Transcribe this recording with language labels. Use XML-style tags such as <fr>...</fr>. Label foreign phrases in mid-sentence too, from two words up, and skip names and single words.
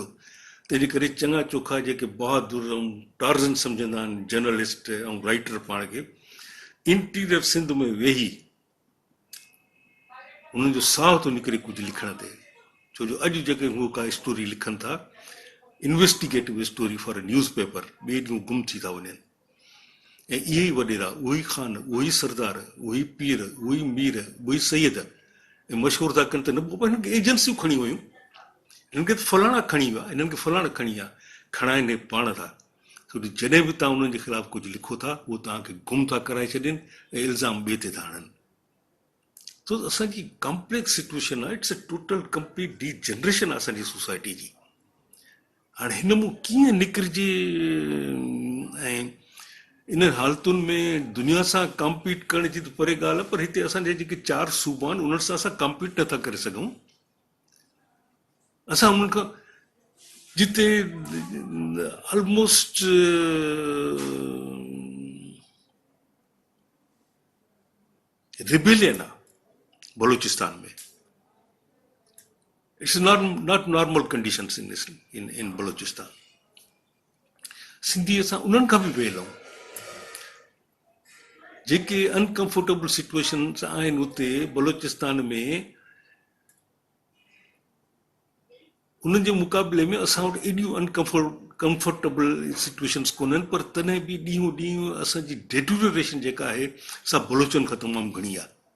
<sd>तंहिंजे करे चङा चोखा जेके बहादुर ऐं टार्ज़न सम्झंदा आहिनि जर्नलिस्ट ऐं राइटर पाण खे, इंटीरियर सिंध में वेही उन्हनि जो साह थो निकिरे कुझु लिखण ते। छो जो अॼु जेके हू का स्टोरी लिखनि था,</sd> <en>investigative story for a news paper,</en> <sd>ॿिए ॾींहुं गुम थी था वञनि। ऐं इहे ई वॾेरा, उहे ई ख़ान, उहे ई सरदार, उहे ई पीर, उहे ई मीर, उहे ई सैयद ऐं मशहूरु था कनि त न पोइ हिननि खे एजेंसियूं खणी वयूं, हिननि खे फलाणा खणी विया, हिननि खे फलाणा खणी विया, खणाइनि पाण था। छो जो जॾहिं बि तव्हां उन्हनि जे ख़िलाफ़ु कुझु लिखो था, उहो तव्हांखे गुम था कराए छॾनि ऐं इल्ज़ाम ॿिए ते था हणनि। तो असांजी</sd> <en>complex situation</en> <sd>आहे,</sd> <en>it's a total complete degeneration</en> <sd>आहे असांजी सोसाइटी जी। हाणे हिन मूं कीअं निकिरिजे, ऐं इन हालतुनि में दुनिया सां कॉम्पीट करण जी त परे ॻाल्हि आहे, पर हिते असांजे जेके 4 सूबा आहिनि उन्हनि सां असां कॉम्पीट नथा करे सघूं। असां उन्हनि खां जिते</sd> <en>almost rebellion</en> <sd>आहे बलूचिस्तान में,</sd> <en>it's not normal conditions in Balochistan.</en> <sd>सिंधी असां उन्हनि खां बि वेल आहियूं। जेके</sd> <en>uncomfortable situations</en> <sd>आहिनि उते बलूचिस्तान में, उन्हनि जे मुक़ाबले में असां वटि एॾियूं</sd> <en>uncomfortable situations</en> <sd>कोन्हनि, पर तॾहिं बि ॾींहों ॾींहुं असांजी डेटोरिएशन जेका आहे सा बलूचनि खां तमामु घणी आहे।</sd>